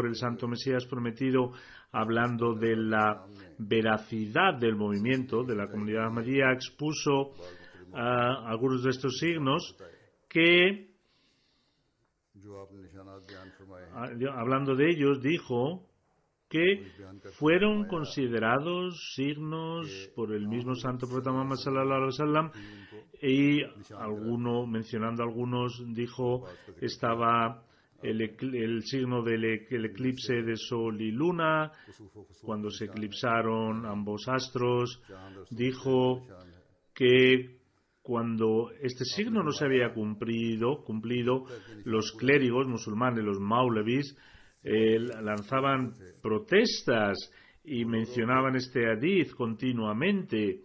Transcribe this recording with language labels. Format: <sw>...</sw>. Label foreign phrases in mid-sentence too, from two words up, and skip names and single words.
<es>El Santo Mesías prometido, hablando de la veracidad del movimiento de la comunidad Ahmadía, expuso algunos de estos signos que, hablando de ellos, dijo que fueron considerados signos por el mismo Santo Profeta Muhammad</es> <ar>صلى الله عليه وسلم,</ar> <es>y mencionando algunos, dijo estaba el signo del eclipse de Sol y Luna, cuando se eclipsaron ambos astros. Dijo que cuando este signo no se había cumplido, los clérigos musulmanes, los maulvis, lanzaban protestas y mencionaban este hadith continuamente.</es>